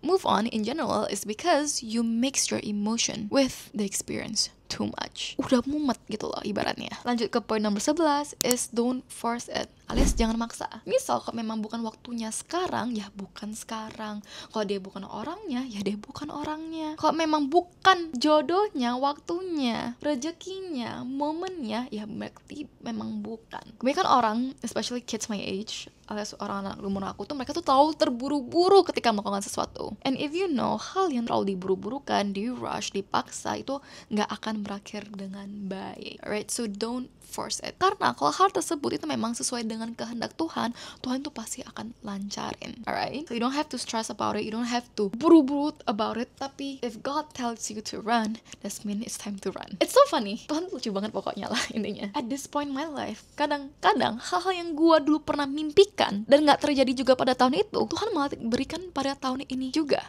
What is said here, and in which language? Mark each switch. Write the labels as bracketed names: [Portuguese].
[English] Move on in general is because you mix your emotion with the experience too much. [Indonesian] Udah mumet gitu loh ibaratnya. Lanjut ke poin nomor 11 [English] is don't force it, [Indonesian] alias jangan maksa. Misal kalau memang bukan waktunya sekarang, ya bukan sekarang. Kalau dia bukan orangnya, ya dia bukan orangnya. Kalau memang bukan jodohnya, waktunya, rezekinya, momennya, ya berarti memang bukan. Kebanyakan orang, [English] especially kids my age, [Indonesian] alias orang-orang umur aku tuh, mereka tuh terlalu terburu-buru ketika melakukan sesuatu. [English] And if you know, [Indonesian] hal yang terlalu diburu-burukan, di rush, dipaksa, itu nggak akan berakhir dengan baik. [English] Alright, so don't force it. [Indonesian] Karena kalau hal tersebut itu memang sesuai dengan kehendak Tuhan, Tuhan tuh pasti akan lancarin. [English] Alright, so you don't have to stress about it, you don't have to [Indonesian] buru-buru [English] about it. [Indonesian] Tapi [English] if God tells you to run, that means it's time to run. It's so funny. [Indonesian] Tuhan lucu banget pokoknya lah intinya. [English] At this point in my life, [Indonesian] kadang-kadang hal-hal yang gua dulu pernah mimpikan dan nggak terjadi juga pada tahun itu, Tuhan malah berikan pada tahun ini juga.